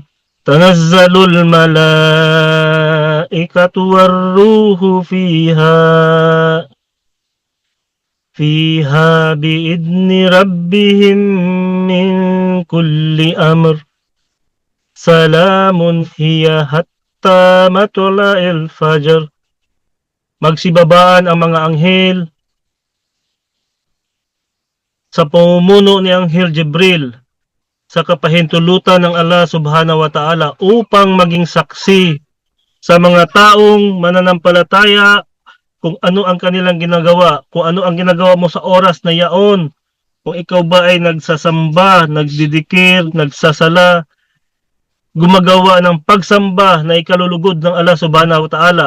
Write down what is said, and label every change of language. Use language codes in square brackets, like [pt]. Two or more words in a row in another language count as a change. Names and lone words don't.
[ar] تنزل الملائكة والروح فيها بإذن ربهم من كل أمر. سلام هي حتى مطلع الفجر. [tl] Magsibabaan ang mga anghel sa pamumuno ni Anghel Jibril sa kapahintulutan ng Allah [ar] سبحانه وتعالى [tl] upang maging saksi sa mga taong mananampalataya kung ano ang kanilang ginagawa, kung ano ang ginagawa mo sa oras na yaon, kung ikaw ba ay nagsasamba, nagdidikir, nagsasala, gumagawa ng pagsamba na ikalulugod ng Allah [ar] سبحانه وتعالى.